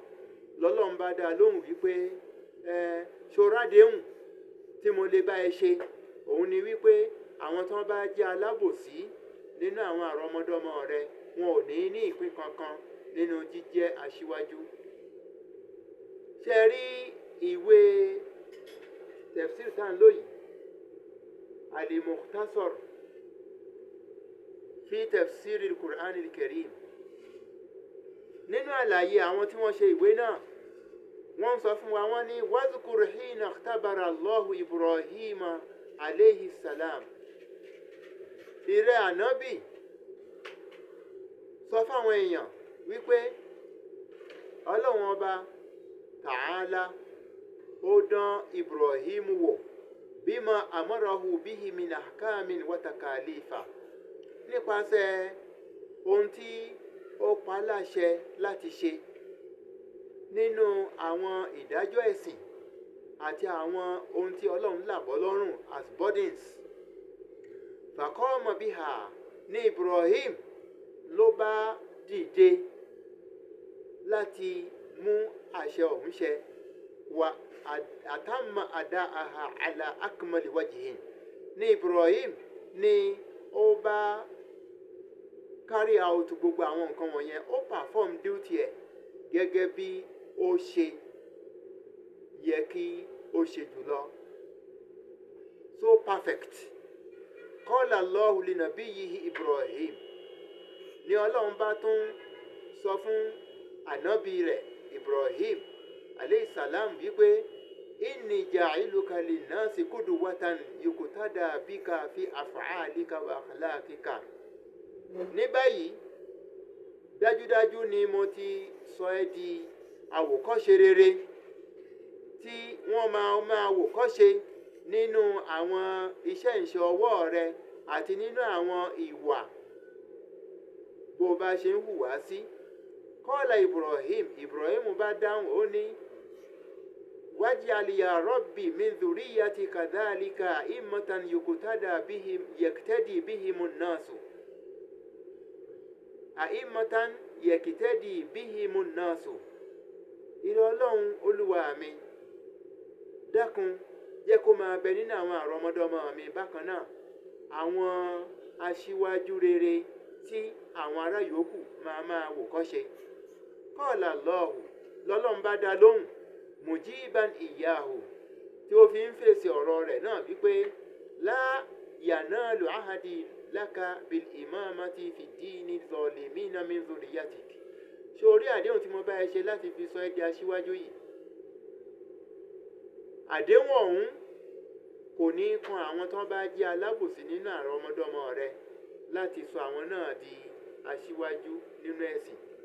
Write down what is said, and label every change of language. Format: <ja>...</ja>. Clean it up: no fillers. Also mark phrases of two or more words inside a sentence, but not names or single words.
<yo>Lọ́lọ́run bá dá lóhùn wípé ṣorádéhùn tí mo lè bá ẹ ṣe òun ni wípé àwọn tó bá jẹ́ alábòsí nínú àwọn àrọmọdọ́mọ rẹ wọn ò ní ìpín kankan nínú jíjẹ́ aṣíwájú. Ṣé rí ìwé tafsir tá ń lò yìí, al-Mukhtasar fi tafsir al-Qur'an al-Karim. Nínú àlàyé àwọn tí wọ́n ṣe ìwé náà, wọ́n sọ fún wa, wọ́n ní</yo> <ar>واذكر حين اختبر الله إبراهيم عليه السلام.</ar> <yo>Ìrẹ́ ànábì sọ fáwọn èèyàn wípé Ọlọ́run ọba Ta'ala ó dán Ibrahim wò</yo> <ar>بما أمره به من أحكام وتكاليف,</ar> <yo>nípasẹ̀ ohun tí ó pa láṣẹ láti ṣe nínú àwọn ìdájọ́ ẹ̀sìn àti àwọn ohun tí Ọlọ́run làbọ́ lọ́rùn</yo> <en>as burdens.</en> <ar>فقام بها,</ar> <yo>ní Ibrahim ló bá dìde láti mú àṣẹ ọ̀hún ṣẹ.</yo> <ar>وأتم أداءها على أكمل وجه,</ar> <yo>ní Ibrahim ni ó bá</yo> <en>carry out</en> <yo>gbogbo àwọn nǹkan wọ̀nyẹn, ó</yo> <en>perform duty</en> <yo>ẹ̀ gẹ́gẹ́ bí ó ṣe yẹ kí ó ṣe jùlọ.</yo> <en>So perfect.</en> <ar>قال الله لنبيه إبراهيم,</ar> <yo>ni Ọlọ́run bá tún sọ fún ànábì rẹ̀ Ibrahim alayhi salam wípé</yo> <ar>إني جاعلك للناس قدوة يقتدى بك في أفعالك وأخلاقك.</ar> <yo>Ní báyìí dájúdájú ni mo ti sọ ẹ́ di àwòkọ́ṣe rere tí wọ́n máa wòkọ́ṣe nínú àwọn iṣẹ́ ìṣe ọwọ́ rẹ àti nínú àwọn ìwà bó bá ṣe ń hùwà sí.</yo> <ar>قال</ar> <yo>Ibrahim bá dáhùn, ó ní</yo> <ar>واجعل يا رب من ذريتي كذلك أئمة يقتدي بهم الناس. أئمة يقتدي بهم الناس.</ar> <yo>Ìrẹ́ Ọlọ́run Olúwa mi, dákun jẹ́ kó máa bẹ nínú àwọn àrọmọdọ́mọ mi bákan náà àwọn aṣíwájú rere tí àwọn ará yòókù máa wòkọ́ṣe.</yo> <ar>قال الله,</ar> <yo>lọ́lọ́run bá dá lóhùn</yo> <ar>مجيبا إياه,</ar> <yo>tí ó fi ń fèsì ọ̀rọ̀ rẹ̀ náà wípé</yo> <ar>لا ينال عهدي لك بالإمامة في الدين الظالمين من ذريتك.</ar> <yo>Ṣé orí àdéhùn tí mo bá ẹ ṣe láti fi sọ ẹ́ di aṣíwájú yìí àdéhùn ọ̀hún kò ní kan àwọn tó bá jẹ́ alábòsí nínú àwọn ọmọdọ́mọ rẹ láti sọ àwọn náà di aṣíwájú nínú ẹ̀sìn.</yo>